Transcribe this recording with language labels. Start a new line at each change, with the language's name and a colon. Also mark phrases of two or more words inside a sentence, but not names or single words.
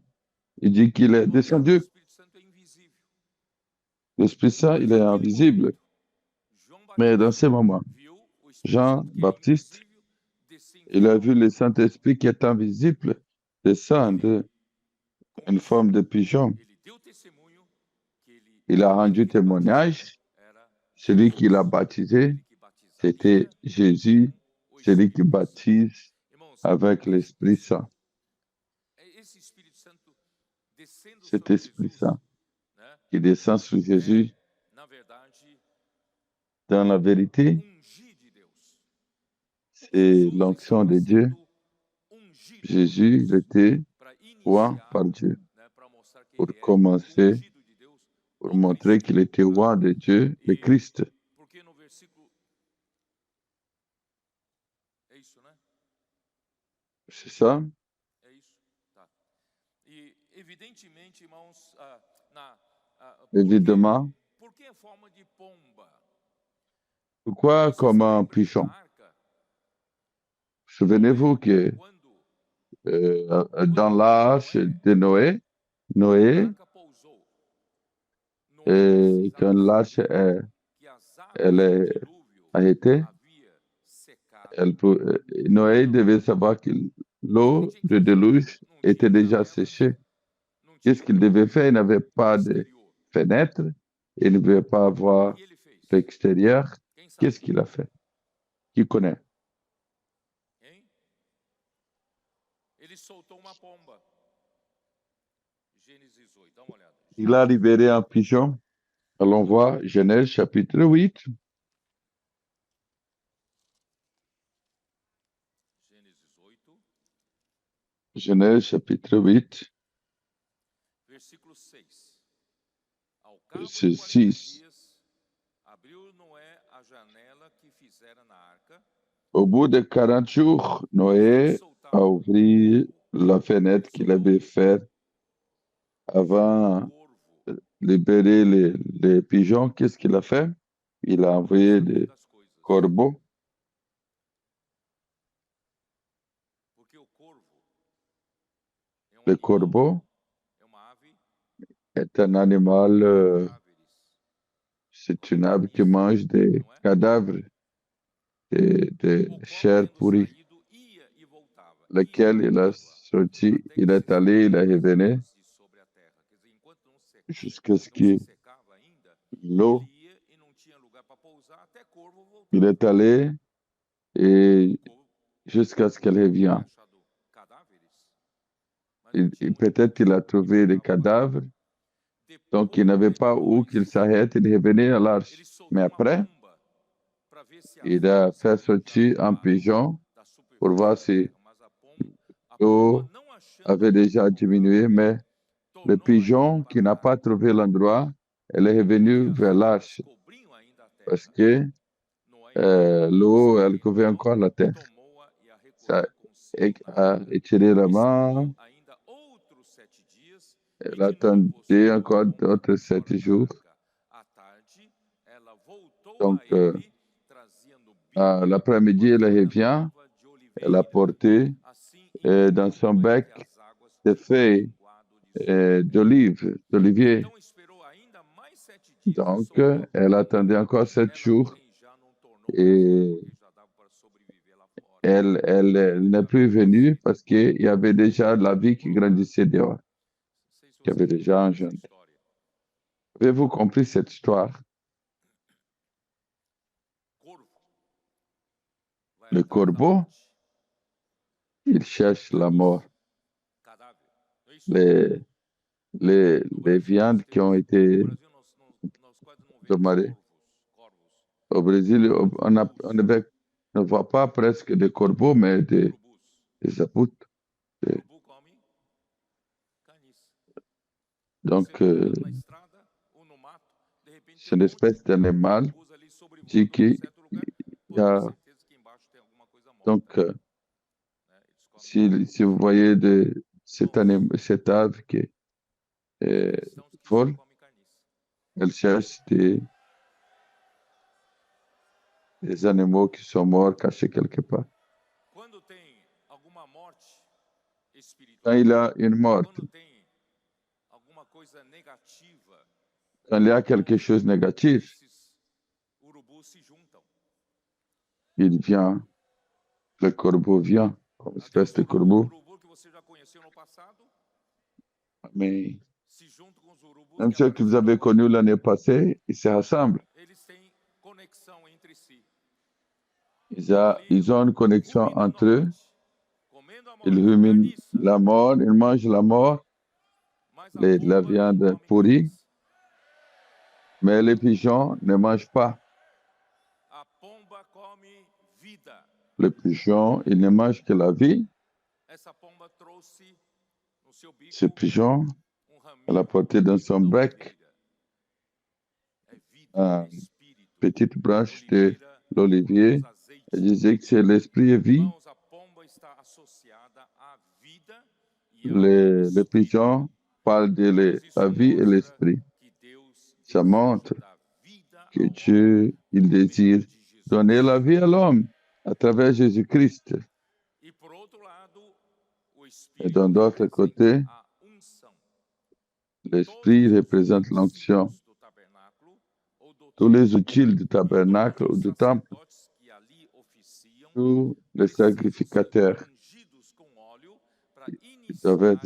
French: Il dit qu'il est descendu. L'Esprit Saint, il est invisible. Mais dans ce moment, Jean-Baptiste, il a vu le Saint-Esprit qui est invisible descendre une forme de pigeon.
Portuguese: Ele deu testemunho que ele,
French: Il a
Portuguese: aquele
French: rendu
Portuguese: que ele batizou
French: témoignage.
Portuguese: era
French: Celui qui l'a
Portuguese: Jesus.
French: baptisé,
Portuguese: Aquele que
French: c'était
Portuguese: batizaria
French: Jésus,
Portuguese: com o
French: celui qui
Portuguese: Espírito Santo.
French: baptise
Portuguese: Irmãos,
French: avec l'Esprit Saint.
Portuguese: esse Espírito Santo descendo
French: Cet
Portuguese: sobre
French: Esprit
Portuguese: Jesus,
French: Saint
Portuguese: né,
French: qui descend sur Jésus,
Portuguese: na verdade,
French: dans la vérité,
Portuguese: ungir de Deus.
French: c'est
Portuguese: Jesus
French: l'onction
Portuguese: estava
French: de Dieu.
Portuguese: sendo ungido por
French: Jésus
Portuguese: Deus
French: était
Portuguese: para
French: oint
Portuguese: iniciar,
French: par Dieu
Portuguese: né, para mostrar que
French: pour
Portuguese: ele é
French: commencer,
Portuguese: ungido de Deus,
French: pour
Portuguese: o
French: montrer
Portuguese: Cristo.
French: qu'il était
Portuguese: Tá?
French: oint de Dieu, le
Portuguese: E
French: Christ.
Portuguese: porque no versículo é isso, né?
French: C'est ça?
Portuguese: É isso, tá? E evidentemente, irmãos,
French: Évidemment.
Portuguese: por que a forma de pomba?
French: Pourquoi
Portuguese: Vocês
French: comme
Portuguese: se
French: un
Portuguese: lembram que
French: pigeon?
Portuguese: na arca,
French: Souvenez-vous que
Portuguese: quando
French: dans l'arche de Noé,
Portuguese: a Noé, arca pousou, Noé
French: quand
Portuguese: precisava
French: l'arche
Portuguese: saber que as
French: elle
Portuguese: águas do
French: est
Portuguese: dilúvio
French: arrêtée,
Portuguese: havia secado.
French: Noé devait savoir que
Portuguese: O que
French: l'eau
Portuguese: tinha que
French: de
Portuguese: fazer?
French: déluge
Portuguese: Não
French: était
Portuguese: tinha
French: déjà
Portuguese: janelas,
French: séchée.
Portuguese: não
French: Qu'est-ce
Portuguese: tinha
French: qu'il devait faire? Il n'avait
Portuguese: o
French: pas de
Portuguese: exterior.
French: fenêtre, il ne devait pas
Portuguese: O
French: avoir
Portuguese: que ele fez?
French: l'extérieur.
Portuguese: Quem sabe?
French: Qu'est-ce qu'il a fait? Qui connaît? Hein?
Portuguese: Ele soltou uma pomba. Gênesis 8, dá uma olhada.
French: Il a libéré un pigeon. Allons voir Genèse chapitre 8.
Portuguese: Gênesis 8,
French: Genèse chapitre 8,
Portuguese: versículo 6. Ao cabo de
French: verset 40 6.
Portuguese: dias, abriu Noé a janela que fizera na arca,
French: Au bout de 40 jours,
Portuguese: a fim de
French: Noé
Portuguese: soltar a o
French: ouvert
Portuguese: polvo.
French: la fenêtre qu'il avait faite avant
Portuguese: Corvo.
French: de libérer les pigeons. Qu'est-ce qu'il a fait? Il a
Portuguese: Não
French: envoyé
Portuguese: sabia
French: des
Portuguese: das coisas.
French: corbeaux.
Portuguese: Porque o corvo é
French: Le
Portuguese: animal,
French: corbeau
Portuguese: é uma ave
French: est un animal,
Portuguese: cadáveres,
French: c'est
Portuguese: come
French: une ave qui
Portuguese: carniça,
French: mange des
Portuguese: não é?
French: cadavres, des
Portuguese: O qual,
French: chairs
Portuguese: tendo
French: pourries,
Portuguese: saído, ia e voltava, ia e
French: lequel il a
Portuguese: voltava,
French: sorti,
Portuguese: até que
French: il est
Portuguese: se
French: allé, il est
Portuguese: secaram as
French: revenu,
Portuguese: águas de sobre a terra. Quer dizer, enquanto
French: jusqu'à ce
Portuguese: não se
French: que
Portuguese: secava ainda,
French: l'eau,
Portuguese: ele ia e não tinha lugar para pousar, até corvo
French: il
Portuguese: voltava.
French: est allé
Portuguese: O
French: et
Portuguese: corvo
French: jusqu'à ce qu'elle
Portuguese: tinha
French: revienne.
Portuguese: achado cadáveres, mas não tinha muito
French: Peut-être qu'il a trouvé des
Portuguese: voltava para
French: cadavres, donc il n'avait pas où qu'il
Portuguese: depois,
French: s'arrête, il revenait à
Portuguese: ele
French: l'arche. Mais
Portuguese: soltou uma
French: après,
Portuguese: pomba para ver se as
French: il a
Portuguese: águas
French: fait
Portuguese: haviam já
French: sortir un
Portuguese: voltado
French: pigeon
Portuguese: da
French: pour
Portuguese: superfície
French: voir
Portuguese: da
French: si
Portuguese: terra, mas a pomba
French: l'eau
Portuguese: não achando
French: avait
Portuguese: onde
French: déjà
Portuguese: pousar o
French: diminué,
Portuguese: pé,
French: mais le
Portuguese: tornou a ir
French: pigeon qui
Portuguese: para
French: n'a
Portuguese: a
French: pas
Portuguese: arca,
French: trouvé l'endroit, elle est
Portuguese: porque
French: revenue
Portuguese: as
French: vers
Portuguese: águas
French: l'arche
Portuguese: cobriam ainda a
French: parce
Portuguese: terra.
French: que
Portuguese: Noé, então,
French: l'eau, elle couvrait
Portuguese: estendendo a
French: encore
Portuguese: mão,
French: la terre.
Portuguese: tomou-a e a
French: Ça
Portuguese: recolheu consigo na
French: a
Portuguese: arca.
French: étiré la main,
Portuguese: Esperou ainda outros 7 dias e
French: elle
Portuguese: de novo
French: attendait
Portuguese: soltou a
French: encore
Portuguese: pomba
French: d'autres
Portuguese: fora
French: 7
Portuguese: da
French: jours.
Portuguese: arca. À tarde, ela voltou
French: Donc,
Portuguese: a ele, trazendo
French: à
Portuguese: bilha com
French: l'après-midi,
Portuguese: a
French: elle
Portuguese: fina
French: revient,
Portuguese: luva de
French: elle a
Portuguese: oliveira.
French: porté
Portuguese: Assim
French: dans
Portuguese: entendeu
French: son
Portuguese: Noé
French: bec
Portuguese: que as águas
French: des
Portuguese: tinham
French: feuilles
Portuguese: minguado de sobre a terra.
French: d'olivier.
Portuguese: Então esperou ainda mais 7 dias e
French: Donc,
Portuguese: soltou a
French: elle
Portuguese: pomba.
French: attendait encore 7
Portuguese: Ela,
French: jours
Portuguese: porém, já não tornou para fora,
French: et
Portuguese: porque já dava para sobreviver lá fora.
French: elle n'est plus venue parce qu'il y avait déjà la vie qui grandissait dehors,
Portuguese: Não sei se
French: qui
Portuguese: você
French: avait déjà
Portuguese: entendeu essa
French: engendré.
Portuguese: história.
French: Avez-vous compris cette histoire?
Portuguese: Corvo vai
French: Le
Portuguese: atrás da
French: corbeau,
Portuguese: morte.
French: il cherche la mort.
Portuguese: Cadáver. Não é isso?
French: Les, les,
Portuguese: No
French: les
Portuguese: Brasil,
French: viandes qui ont
Portuguese: no
French: été
Portuguese: Brasil nós quase não vemos
French: demandées.
Portuguese: corvos.
French: Au Brésil, on ne voit pas presque des corbeaux, mais
Portuguese: Urubus.
French: des apoutes.
Portuguese: Urubu come caniça.
French: Donc,
Portuguese: Você andando na estrada ou no mato, de repente
French: c'est
Portuguese: tem
French: une
Portuguese: monte
French: espèce
Portuguese: de
French: d'animal
Portuguese: urubus ali sobrevoando
French: dit
Portuguese: um
French: qu'il
Portuguese: certo lugar.
French: y
Portuguese: Pode ter
French: a.
Portuguese: certeza que embaixo tem alguma coisa morta.
French: Donc,
Portuguese: Né? Eles comem
French: si vous voyez
Portuguese: irmãos,
French: cette ave qui est
Portuguese: tem cristãos que só
French: folle,
Portuguese: comem carniça.
French: elle cherche des animaux qui sont morts cachés quelque part.
Portuguese: Quando tem alguma morte
French: Quand
Portuguese: espiritual,
French: il y a une mort,
Portuguese: quando tem alguma coisa negativa,
French: quand il y a quelque chose de négatif,
Portuguese: esses urubus se juntam.
French: il vient, le corbeau vient, comme
Portuguese: Aquele
French: espèce de corbeau.
Portuguese: urubu que você já conheceu no passado,
French: Mais
Portuguese: se juntam com os urubus
French: même
Portuguese: que
French: ceux que vous avez
Portuguese: apareceram
French: connus l'année passée, ils se rassemblent.
Portuguese: eles têm conexão entre si.
French: Ils ont une connexion
Portuguese: Ruminam
French: entre
Portuguese: na
French: eux.
Portuguese: morte, comendo a
French: Ils
Portuguese: morte,
French: ruminent
Portuguese: carniça,
French: la mort, ils mangent la mort,
Portuguese: mas a
French: la
Portuguese: pomba não
French: viande
Portuguese: come
French: pourrie,
Portuguese: carniça.
French: mais les pigeons ne mangent pas.
Portuguese: A pomba come vida.
French: Les pigeons, ils ne mangent que la vie.
Portuguese: Essa pomba trouxe no seu bico
French: Ce pigeon, à la
Portuguese: raminho
French: portée dans son
Portuguese: da
French: bec,
Portuguese: oliveira. É vida,
French: Ah,
Portuguese: é espírito.
French: petite branche de
Portuguese: Oliveira
French: l'olivier,
Portuguese: produz azeite.
French: elle disait que c'est l'esprit et vie.
Portuguese: Irmãos, a pomba está associada à vida e ao
French: Les
Portuguese: espírito.
French: pigeons parlent de la vie et l'esprit.
Portuguese: Que Deus
French: Ça
Portuguese: deseja
French: montre
Portuguese: dar vida
French: que
Portuguese: ao
French: Dieu, il désire
Portuguese: de Jesus.
French: donner la vie à l'homme à travers Jésus-Christ.
Portuguese: E por outro lado, o
French: Et
Portuguese: espírito
French: d'un autre côté,
Portuguese: representa a unção.
French: l'esprit représente l'onction.
Portuguese: Do tabernáculo ou do
French: Tous les outils du tabernacle ou du temple,
Portuguese: sacerdotes que ali oficiam
French: tous les sacrificateurs
Portuguese: ungidos com óleo para
French: doivent être